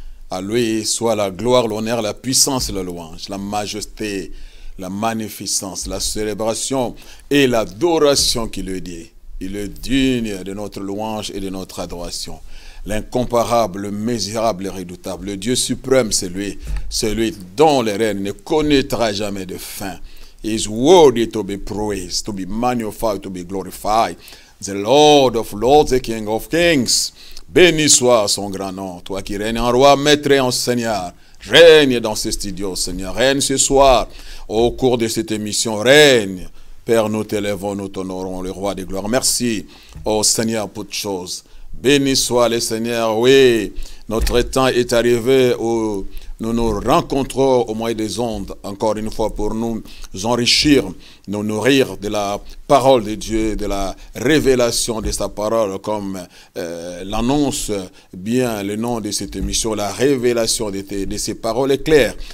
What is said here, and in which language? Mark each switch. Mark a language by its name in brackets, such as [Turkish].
[French] À lui soit la gloire, l'honneur, la puissance, la louange, la majesté, la magnificence, la célébration et l'adoration qui lui dit. Il est digne de notre louange et de notre adoration. L'incomparable, le misérable, le redoutable, le Dieu suprême, c'est lui, celui dont le règne ne connaîtra jamais de fin. [English] He is worthy to be praised, to be magnified, to be glorified. The Lord of lords, the King of kings. [French] Béni soit son grand nom, toi qui règnes en roi, maître et en Seigneur. Règne dans ce studio, Seigneur. Règne ce soir, au cours de cette émission, règne. Père, nous t'élèvons, nous t'honorons, le roi des gloires. Merci, ô Seigneur, pour toutes choses. Béni soit le Seigneur. Oui, notre temps est arrivé où nous nous rencontrons au moyen des ondes, encore une fois, pour nous enrichir, nous nourrir de la parole de Dieu, de la révélation de sa parole, comme l'annonce bien le nom de cette émission, la révélation de ces paroles est claire.